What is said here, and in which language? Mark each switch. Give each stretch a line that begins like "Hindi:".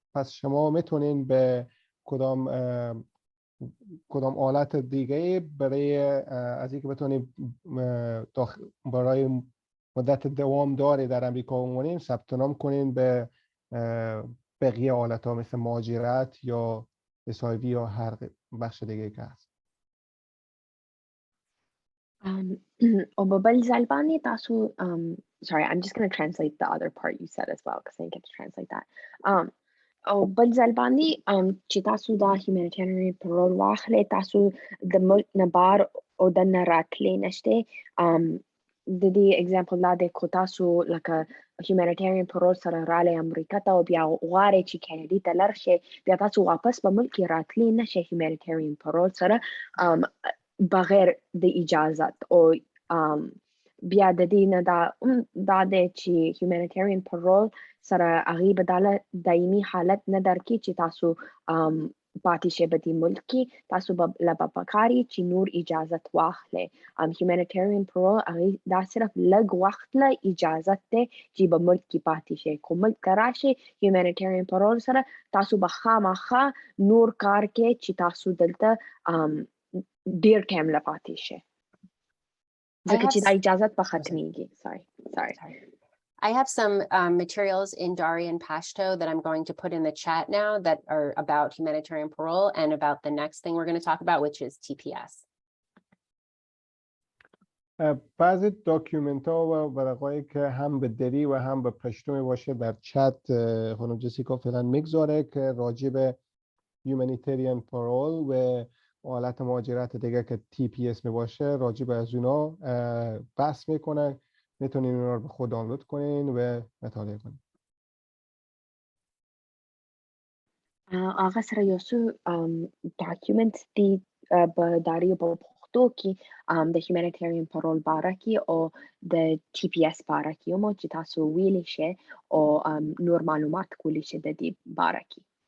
Persian: پس شما میتونین به کدام حالت دیگه برای از اینکه بتونید برای مدت دوام داری در امریکا بمونین ثبت نام کنین به بقیه حالت‌ها مثل مهاجرت یا SIV یا هر بخش دیگه که هست.
Pashto: او بل زلبانی تاسو
English: sorry, I'm just going to translate the other part you said as well because I didn't get to translate that.
Pashto: او بل زلبانی چې تاسو دا humanitarian parole واخلې تاسو د ملک نه بار او د نه راتلې نشته د دې example لا د کو تاسو لکه humanitarian parole سره رالی امریکا ته او بیا غواړئ چې کینیډي ته لاړ شئ بیا تاسو واپس په ملک کې راتلې نشئ humanitarian parole سره بغیر د اجازت او بیا د دې نه دا دی چې humanitarian parole سره هغې به دا دایمي حالت نه درکړي چې تاسو پاتې شئ په دې ملک کې تاسو به له به پکار وي چې نور اجازت واخلئ humanitarian parole هغې دا صرف لږ وخت له اجازت دی چې په ملک کې پاتې شئ خو ملک ته راشئ humanitarian parole سره تاسو به خامخا نور کار کوئ چې تاسو دلته ډیر ټایم له پاتې شئ ځکه چې دا اجازت به ختمیږي sorry
English: I have some materials in Dari and Pashto that I'm going to put in the chat now that are about humanitarian parole and about the next thing we're going to talk about, which is TPS.
Persian: بعضی داکیومنت ها و ورقایی که هم به دری و هم به پشتو باشه در چت خانم جسیکا فعلا میگذاره که راجع به humanitarian parole و حالت مهاجرت دیگه که TPS می باشه راجع به از اونا بحث میکنن میتونین اونا رو به خود دانلود کنین و مطالعه کنین.
Pashto: هغه سره یو څو ډاکیومنټس دي په داري په پښتو کې د humanitarian parole باره کې او د TPS باره کې مو چې تاسو ویلی شئ او نور معلومات کولی شئ د دې باره کې.